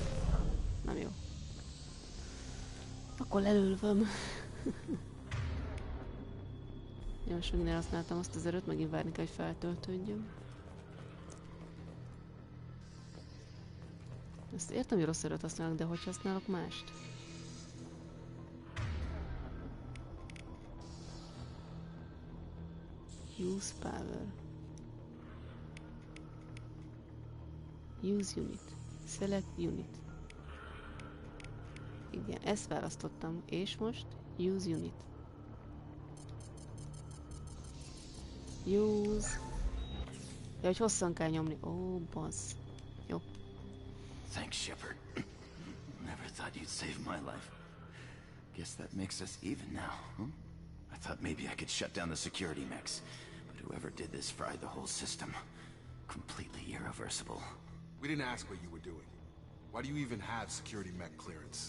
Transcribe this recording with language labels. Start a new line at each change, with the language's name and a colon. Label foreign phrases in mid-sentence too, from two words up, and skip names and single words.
Hungarian: Háromszor? Nem jó. Akkor lelölvöm. Én most megint elhasználtam azt az erőt, megint várni kell, hogy feltöltődjön. Ezt értem, hogy rossz erőt használok, de hogy használok mást?
English: Use power. Use unit. Select unit.
Hungarian: Igen, ezt választottam, és most
English: use unit. Use.
Hungarian: Ja, hogy hosszan kell nyomni. Ó, bazz. Jó.
English: Thanks, Shepard. Never thought you'd save my life. Guess that makes us even now, huh? I thought maybe I could shut down the security mechs, but whoever did this fried the whole system. Completely irreversible. We didn't ask what you were doing. Why do you even have security mech clearance?